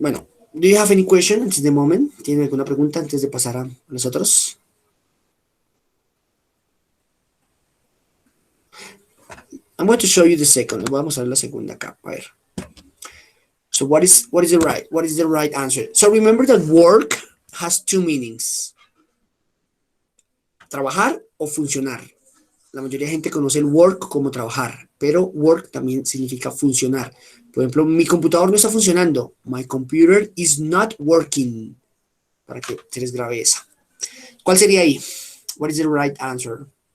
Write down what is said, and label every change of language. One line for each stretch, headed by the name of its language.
English: Bueno, do you have any question at the moment?
Spanish: ¿Tienen alguna pregunta antes de pasar a los otros?
English: I'm going to show you the second.
Spanish: Vamos a ver la segunda acá. A ver.
English: So what is the right answer? So remember that work has two meanings.
Spanish: Trabajar o funcionar. La mayoría de gente conoce el work como trabajar, pero work también significa funcionar. Por ejemplo, mi computador no está funcionando.
English: My computer is not working.
Spanish: Para que se les grabe esa. ¿Cuál sería ahí?
English: What is the right answer?